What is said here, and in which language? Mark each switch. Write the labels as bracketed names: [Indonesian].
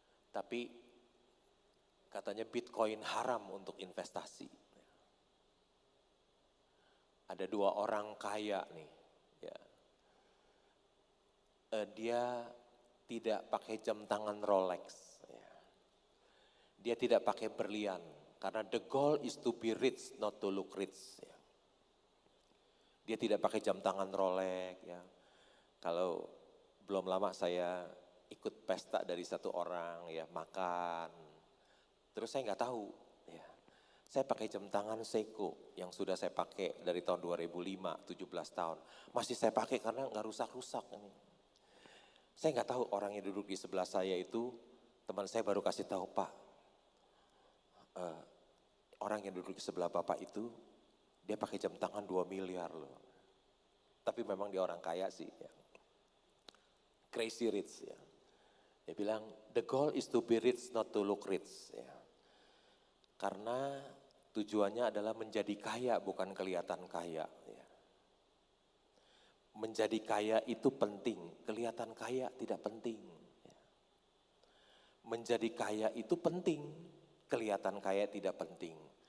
[Indonesian] Tapi katanya Bitcoin haram untuk investasi. Ada 2 orang kaya nih. Ya. Dia tidak pakai jam tangan Rolex. Ya. Dia tidak pakai berlian. Karena [English] the goal is to be rich, not to look rich. [Indonesian] Ya. Dia tidak pakai jam tangan Rolex. Ya. Kalau belum lama saya ikut pesta dari satu orang, ya makan. Terus saya nggak tahu. Ya. Saya pakai jam tangan Seiko yang sudah saya pakai dari tahun 2005, 17 tahun. Masih saya pakai karena nggak rusak-rusak. Saya nggak tahu orang yang duduk di sebelah saya itu, teman saya baru kasih tahu, Pak, orang yang duduk di sebelah Bapak itu, dia pakai jam tangan 2 miliar loh. Tapi memang dia orang kaya sih. Ya. Crazy rich ya. Dia bilang, [English] the goal is to be rich, not to look rich. [Indonesian] Ya. Karena tujuannya adalah menjadi kaya, bukan kelihatan kaya. Ya. Menjadi kaya itu penting, kelihatan kaya tidak penting. Menjadi kaya itu penting, kelihatan kaya tidak penting.